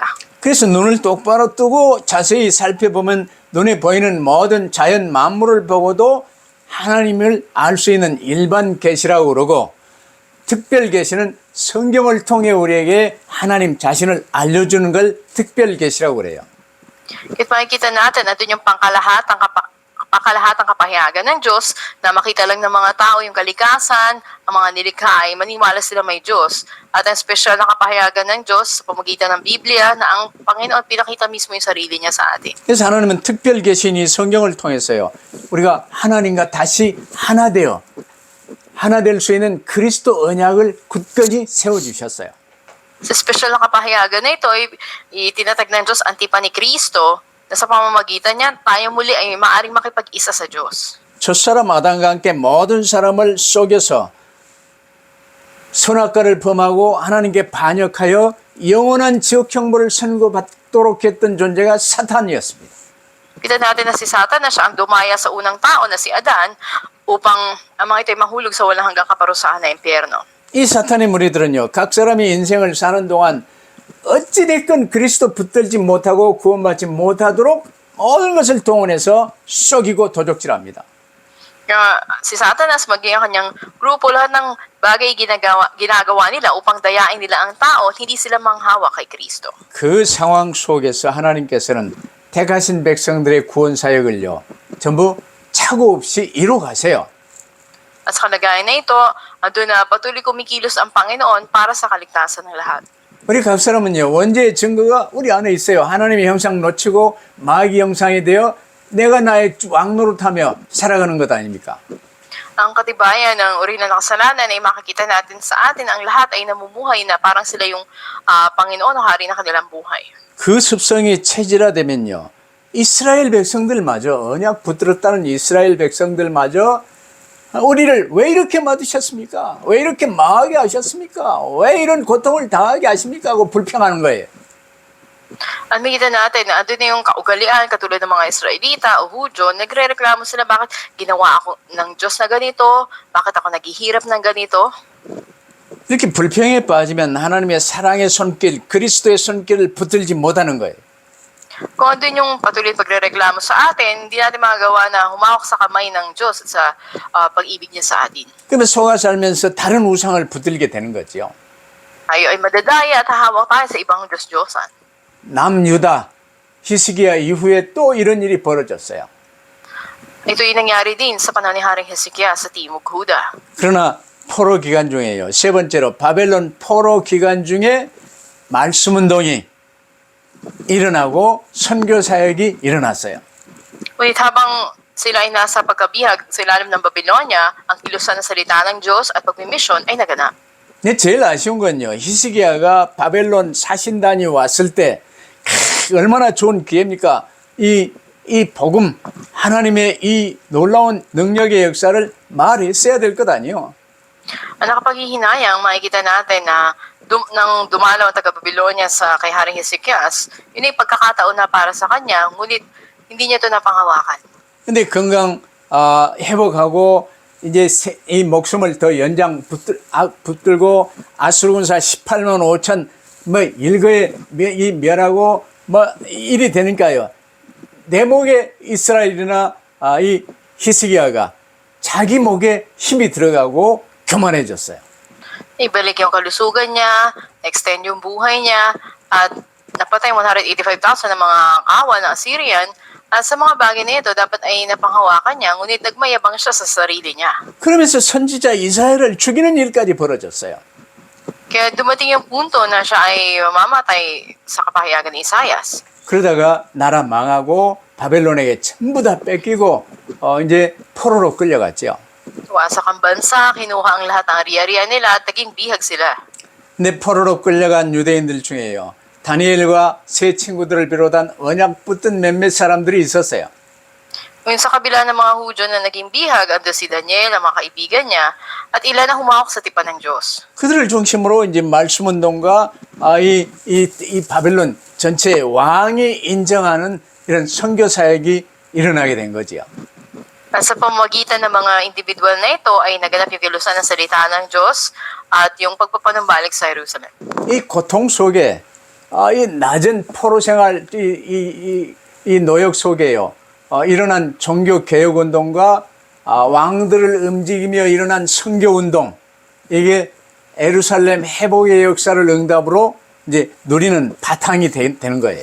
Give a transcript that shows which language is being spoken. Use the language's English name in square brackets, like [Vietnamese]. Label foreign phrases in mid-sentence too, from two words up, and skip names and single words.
[Korean] 그래서 눈을 똑바로 뜨고 자세히 살펴보면 눈에 보이는 모든 자연 만물을 보고도 하나님을 알 수 있는 일반 계시라고 그러고, 특별 계시는 성경을 통해 우리에게 하나님 자신을 알려주는 걸 특별 계시라고 그래요. [Filipino] Kahit makikita natin, andun yung pangkalahatang kapahayagan ng Diyos na makita lang ng mga tao yung kalikasan, ang mga nilikha ay maniwala sila may Diyos. At ang espesyal na kapahayagan ng Diyos sa pamamagitan ng Biblia na ang Panginoon pinakita mismo yung sarili niya sa atin. [Korean] 그래서 하나님은 특별 계신 이 성경을 통해서요, 우리가 하나님과 다시 하나 되어 하나 될 수 있는 그리스도 언약을 굳건히 세워주셨어요. [Filipino] Sa espesyal na kapahayagan na ito, itinatag ng Diyos antipa ni Kristo na sa pamamagitan niya, tayo muli ay maaaring makipag-isa sa Diyos. [Korean] 첫사람 아담과 함께 모든 사람을 속여서 선악과를 범하고 하나님께 반역하여 영원한 지옥 형벌을 선고받도록 했던 존재가 사탄이었습니다. [Filipino] Kita natin na si Satan na siya ang dumaya sa unang tao na si Adan upang ang mga ito ay mahulog sa walang hanggang kaparusahan na impyerno. [Korean] 이 사탄의 무리들은요, 각 사람이 인생을 사는 동안 어찌됐건 그리스도 붙들지 못하고 구원받지 못하도록 모든 것을 동원해서 속이고 도적질합니다. [Filipino] Kaya si Satanas maging ang kanyang grupo, lahat ng bagay ginagawa nila upang dayain nila ang tao at hindi sila manghawa kay Kristo. [Korean] 그 상황 속에서 하나님께서는 택하신 백성들의 구원 사역을요, 전부 착오 없이 이루가세요. [Filipino] At sa kalagayan na ito, andun na patuloy kumikilos ang Panginoon para sa kaligtasan ng lahat. [Korean] 우리 각 사람은요, 원죄의 증거가 우리 안에 있어요. 하나님의 형상 놓치고 마귀 형상이 되어 내가 나의 왕노릇하며 살아가는 것 아닙니까? [Filipino] Ang katibayan ng uri ng kasalanan ay makikita natin sa atin, ang lahat ay namumuhay na parang sila yung Panginoon o hari na kanilang buhay. [Korean] 그 습성이 체질화되면요, 이스라엘 백성들마저, 언약 붙들었다는 이스라엘 백성들마저 우리를 왜 이렇게 만드셨습니까? 왜 이렇게 망하게 하셨습니까? 왜 이런 고통을 당하게 하십니까? 하고 불평하는 거예요. [Filipino] At makita natin na andun na yung kaugalian katulad ng mga Israelita o Hudyo, nagre-reklamo sila, bakit ginawa ako ng Diyos na ganito? Bakit ako naghihirap ng ganito? [Korean] 이렇게 불평에 빠지면 하나님의 사랑의 손길, 그리스도의 손길을 붙들지 못하는 거예요. [Filipino] Kung andun yung patuloy pagre-reklamo sa atin, hindi natin magagawa na humawak sa kamay ng Diyos at sa pag-ibig niya sa atin. [Korean] 그러면 속아 살면서 다른 우상을 붙들게 되는 거죠. [Filipino] Tayo ay madadaya at hahawak tayo sa ibang Diyos-Diyosan. [Korean] 남유다, 히스기야 이후에 또 이런 일이 벌어졌어요. [Filipino] Ito yung nangyari din sa panahon ni Haring Hezekiah sa Timog Huda. [Korean] 그러나 포로 기간 중에요. 세 번째로 바벨론 포로 기간 중에 말씀 운동이 일어나고 선교 사역이 일어났어요. [Filipino] Ngunit habang sila ay nasa pagkabihag sa ilalim ng Babylonia, ang kilusan ng salita ng Diyos at pagmimisyon ay naganap. [Korean] 근데 제일 아쉬운 건요, 히스기야가 바벨론 사신단이 왔을 때 얼마나 좋은 기회입니까? 이 복음, 하나님의 이 놀라운 능력의 역사를 말했어야 될 것 아니에요. [Filipino] Ang nakapaghihinayang, makikita natin na nang dumalaw ang taga-Babylonia sa kay Haring Hezekiah, yun ay pagkakataon na para sa kanya, ngunit hindi niya ito napangawakan. [Korean] 근데 건강 회복하고 이제 이 목숨을 더 연장 붙들고 아수르군사 18만 5천 뭐 일거에 이 멸하고 뭐 일이 되니까요. 내 목에 이스라엘이나 이 히스기야가 자기 목에 힘이 들어가고 교만해졌어요. [Filipino] Ibalik yung kalusugan niya, extend yung buhay niya, at napatay 185,000 ng mga kawan ng Assyrian. At sa mga bagay na ito, dapat ay napanghawakan niya, ngunit nagmayabang siya sa sarili niya. [Korean] 그러면서 선지자 이사야를 죽이는 일까지 벌어졌어요. [Filipino] Kaya dumating yung punto na siya ay mamamatay sa kapahayagan ni Isaias. [Korean] 그러다가 나라 망하고 바벨론에게 전부 다 뺏기고 이제 포로로 끌려갔죠. [Filipino] Wasak ang bansa, kinuha ang lahat ng ari-arian nila at naging bihag sila. [Korean] 근데 포로로 끌려간 유대인들 중에요, 다니엘과 세 친구들을 비롯한 언약 붙든 몇몇 사람들이 있었어요. [Filipino] Ngayon sa kabila ng mga Hudyo na naging bihag, ando si Daniel, ang mga kaibigan niya, at ilan na humawak sa tipan ng Diyos. [Korean] 그들을 중심으로 이제 말씀 운동과 이 바벨론 전체 왕이 인정하는 이런 선교 사역이 일어나게 된 거지요. [Filipino] At sa pamamagitan ng mga individual na ito ay naganap yung kilusan ng salita ng Diyos at yung pagpapanumbalik sa Jerusalem. [Korean] 이 고통 속에 이 낮은 포로 생활 이 노역 속에요. 일어난 종교 개혁 운동과 왕들을 움직이며 일어난 선교 운동 이게 예루살렘 회복의 역사를 응답으로 이제 누리는 바탕이 되는 거예요.